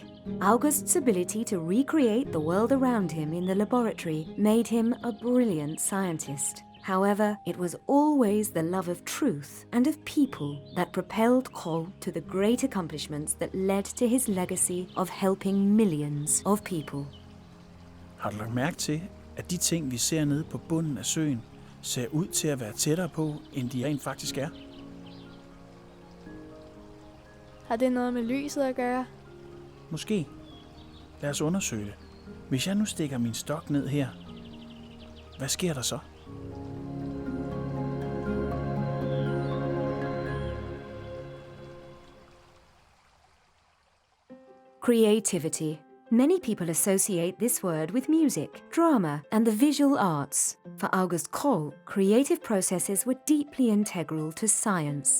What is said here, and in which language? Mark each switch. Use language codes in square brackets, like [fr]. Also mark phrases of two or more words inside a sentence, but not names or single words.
[en] August's ability to recreate the world around him in the laboratory made him a brilliant scientist. However, it was always the love of truth and of people that propelled Krogh to the great accomplishments that led to his legacy of helping millions of people. [da] Har du lagt mærke til, at de ting, vi ser nede på bunden af søen, ser ud til at være tættere på, end de rent faktisk er? Har det noget med lyset at gøre? Måske. Lad os undersøge det. Hvis jeg nu stikker min stok ned her, hvad sker der så? [en] Creativity. Many people associate this word with music, drama, and the visual arts. For August Krogh, creative processes were deeply integral to science.